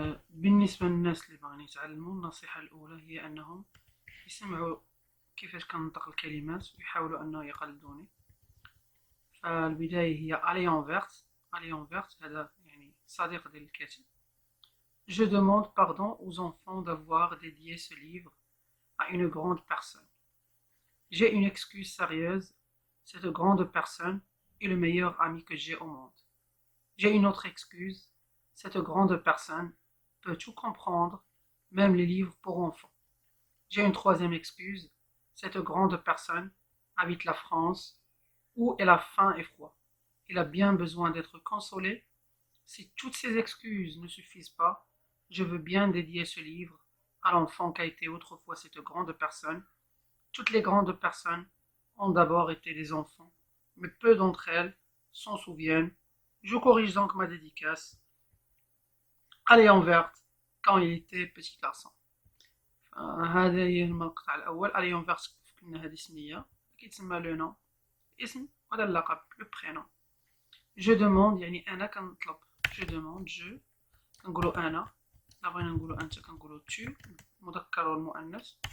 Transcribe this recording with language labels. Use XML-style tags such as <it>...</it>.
<ar>بالنسبة للناس اللي باغيين يتعلموا، النصيحة الأولى هي أنهم يسمعوا كيفاش كنطق الكلمات ويحاولوا أنه يقلدوني. فالبداية هي أليون فيرت. أليون فيرت هذا يعني صديق ديال الكاتب.</ar> <fr>Je demande pardon aux enfants d'avoir dédié ce livre à une grande personne. J'ai une excuse sérieuse. Cette grande personne est le meilleur ami que j'ai au monde. J'ai une autre excuse. Cette grande personne peut tout comprendre, même les livres pour enfants. J'ai une troisième excuse. Cette grande personne habite la France, où elle a faim et froid. Elle a bien besoin d'être consolée. Si toutes ces excuses ne suffisent pas, je veux bien dédier ce livre à l'enfant qu'a été autrefois cette grande personne. Toutes les grandes personnes ont d'abord été des enfants, mais peu d'entre elles s'en souviennent. Je corrige donc ma dédicace. Allez en verte quand il était petit garçon.</fr> <ar>هذا هي المقطع الأول. ألي اون فيرت قلنا هذه اسمية كيتسمى لو نون، اسم، وهذا اللقب لو برينون. جو دوموند يعني أنا كنطلب. جو دوموند جو كنقولو أنا، إلا بغينا نقولو أنت كنقولو تو، المذكر والمؤنث.</ar>